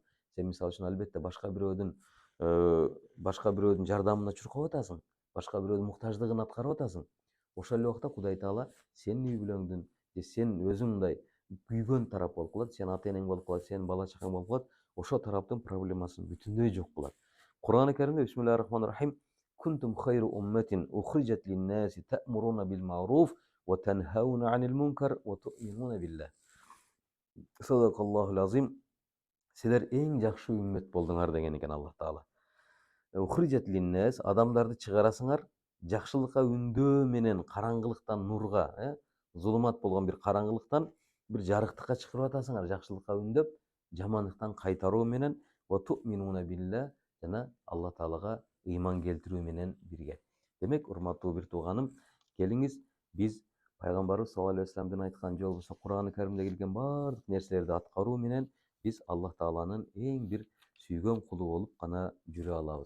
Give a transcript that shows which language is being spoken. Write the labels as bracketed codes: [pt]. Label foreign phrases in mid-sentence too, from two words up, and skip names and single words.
[ky] Сен мисалы үчүн албетте башка бирөөдүн жардамына чуркап атасың, башка бирөөдүн муктаждыгын аткарып атасың. Ошол эле убакта Кудай Таала сенин үй бүлөңдүн, сен өзүң мындай күйгөн тарап болуп калат, сен ата энең болуп калат, сенин бала чагаң болуп калат, ошол тараптын проблемасын бүтүндөй жок кылат. [ar] Кур'ан-ы Каримде بسم الله الرحمن الرحيم كنتم خير أمة أخرجت للناس تأمرون بالمعروف وتنهون عن المنكر وتؤمنون بالله. صدق الله العظيم. [ky] Силер эң жакшы үммет болдуңар деген экен Аллах Таала. [ar] أخرجت للناس, [ky] адамдарды чыгарасыңар жакшылыкка үндөө менен караңгылыктан нурга, зулумат болгон бир караңгылыктан бир жарыктыкка чыгарып атасыңар, жакшылыкка үндөп, жамандыктан кайтаруу менен [ar] وتؤمنون بالله, [ky] жана Аллах Таалага ыйман келтирүү менен бирге. Демек, урматтуу бир тууганым, келиңиз биз пайгамбарыбыз [ar] صلى الله عليه وسلم [ky] айткан же болбосо Кур'ан-ы Каримде келген баардык нерселерди аткаруу менен биз Аллах Тааланын эң бир сүйгөн кулу болуп гана жүрө алабыз.